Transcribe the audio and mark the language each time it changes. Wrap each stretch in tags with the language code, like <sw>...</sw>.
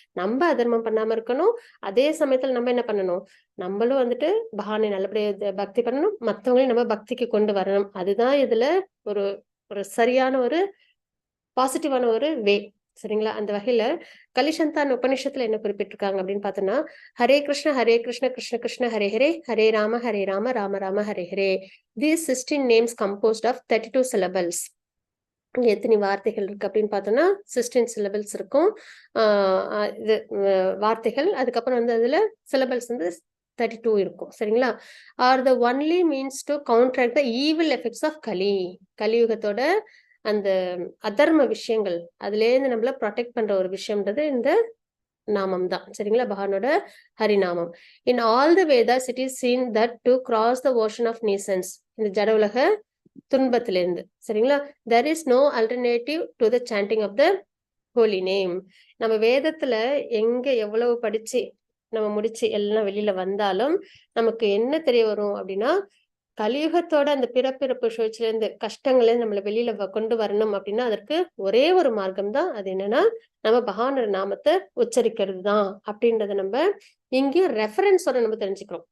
<ta>நம்ம அதர்மம் பண்ணாம இருக்கணும். அதே சமயத்துல நம்ம என்ன பண்ணணும், நம்மளும் பகவானை நல்லபடியா பக்தி பண்ணணும், மத்தவங்களையும் நம்ம பக்திக்கு கொண்டு வரணும். அதுதான் இதுல ஒரு ஒரு சரியான ஒரு பாசிட்டிவான ஒரு வே. சரிங்களா? அந்த வகையில கலிசந்தான் உபநிஷத்துல என்ன குறிப்பிட்டிருக்காங்க அப்படின்னு பார்த்தோம்னா,</ta> <sa>Hare Krishna Krishna Krishna Hare Hare,</sa> <ta>Hare Rama Rama Rama Hare Hare.</ta> <en>These 16 names composed of 32 syllables.</en> <ta>எத்தனை வார்த்தைகள் இருக்கு அப்படின்னு பார்த்தோம்னா 16 syllables இருக்கும். இது வார்த்தைகள். அதுக்கப்புறம் அதுல syllables 32 இருக்கும். சரிங்களா?</ta> <en>are the only means to counteract the evil effects of</en> <ta>கலியுகத்தோட அந்த அதர்ம விஷயங்கள் அதுல இருந்து நம்மள ப்ரொடெக்ட் பண்ற ஒரு விஷயம்ன்றது இந்த நாமம் தான். சரிங்களா? பகவானோட ஹரிநாமம்.</ta> <en>in all the Vedas it is seen that to cross the ocean of nescience,</en> <ta>இந்த ஜட உலக துன்பத்திலிருந்து. சரிங்களா?</ta> <en>there is no alternative to the chanting of the holy name.</en> <ta>நம்ம வேதத்துல எங்க எவ்வளவு படிச்சு நம்ம முடிச்சு எல்லாம் வெளியில வந்தாலும் நமக்கு என்ன தெரிய வரும் அப்படின்னா, கலியுகத்தோட அந்த பிறப்பிறப்பு சுழற்சியில இருந்து கஷ்டங்களை நம்மள வெளியில கொண்டு வரணும் அப்படின்னா அதற்கு ஒரே ஒரு மார்க்கம் தான். அது என்னன்னா, நம்ம பகவானோட நாமத்தை உச்சரிக்கிறது தான் அப்படின்றத நம்ம இங்கேயும் ரெஃபரன்ஸோட நம்ம தெரிஞ்சுக்கிறோம்.</ta>